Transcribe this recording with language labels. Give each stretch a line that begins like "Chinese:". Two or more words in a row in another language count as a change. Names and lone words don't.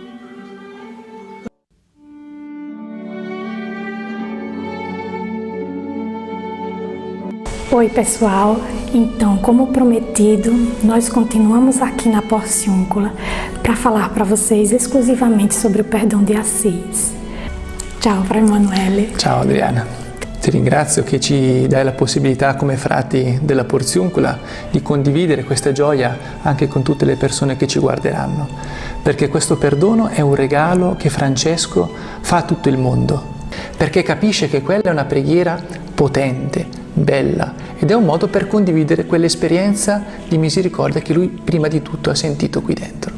Portuguese: Oi, pessoal! Então, como prometido, nós continuamos aqui na Porciúncula para falar para vocês exclusivamente sobre o perdão di Assis.
Italian: Ciao, Fra Emanuele. Ciao Adriana. Ti ringrazio che ci dai la possibilità come frati della Porciúncula di condividere questa gioia anche con tutte le persone che ci guarderanno, perché questo perdono è un regalo che Francesco fa a tutto il mondo, perché capisce che quella è una preghiera potente, bella, ed è un modo per condividere quell'esperienza di misericordia che lui prima di tutto ha sentito qui dentro.